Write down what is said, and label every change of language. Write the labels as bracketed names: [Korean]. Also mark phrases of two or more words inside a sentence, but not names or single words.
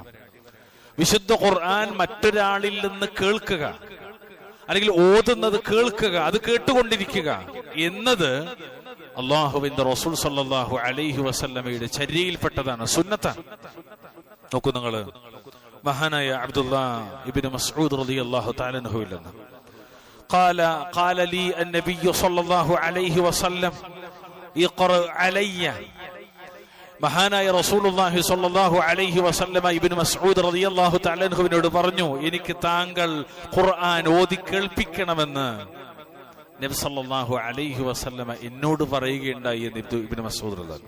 [Malayalam] വിശുദ്ധ ഖുർആൻ മറ്റൊരാളിൽ നിന്ന് കേൾക്കുക, അല്ലെങ്കിൽ ഓതുന്നത് കേൾക്കുക, അത് കേട്ടുകൊണ്ടിരിക്കുക എന്നത് അള്ളാഹുവിന്റെ റസൂൽ [Arabic] صلى الله عليه وسلم [Malayalam] ചര്യയിൽപ്പെട്ടതാണ്, സുന്നത്താണ്. നോക്കൂ നിങ്ങള്, മഹാനായ അബ്ദുല്ലാഹ് ഇബ്നു മസ്ഊദ് [Arabic] رضي الله تعالى عنه [Malayalam] നിന്ന് [Arabic] قال لي النبي صلى الله عليه وسلم اقرأ علي. [Malayalam] മഹാനായ റസൂലുള്ളാഹി [Arabic] صلى الله عليه وسلم [Malayalam] ഇബ്നു മസ്ഊദ് [Arabic] رضي الله تعالى عنه [Malayalam] പറഞ്ഞു, എനിക്ക് താങ്കൾ ഖുർആൻ ഓതി കേൾപ്പിക്കണമെന്ന് നബി [Arabic] صلى الله عليه وسلم [Malayalam] എന്നോട് പറയുകയുണ്ടായി എന്ന് ഇബ്നു മസ്ഊദ് റളിയല്ലാഹു.